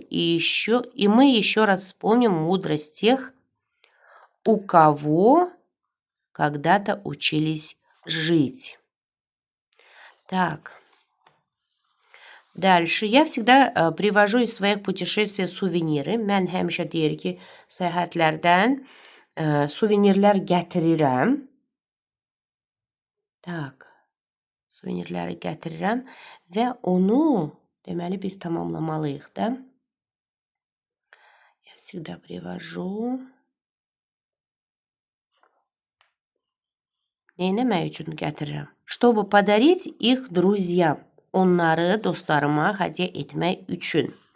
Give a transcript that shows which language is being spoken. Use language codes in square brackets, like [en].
[ru] И мы еще раз вспомним мудрость тех, у кого когда-то учились жить. Так. Дальше. Я всегда привожу из своих путешествий сувениры. [az] Mən həmişə deyir ki, səyahətlərdən suvenirlər gətirirəm. [ru] Так. [az] Suvenirləri gətirirəm və onu deməli biz tamamlamalıyıq da. [ru] Я всегда привожу. [az] Neynəmək üçün gətirirəm? [ru] Чтобы подарить их друзьям. [az] Onları dostlarıma hədiyyə etmək üçün.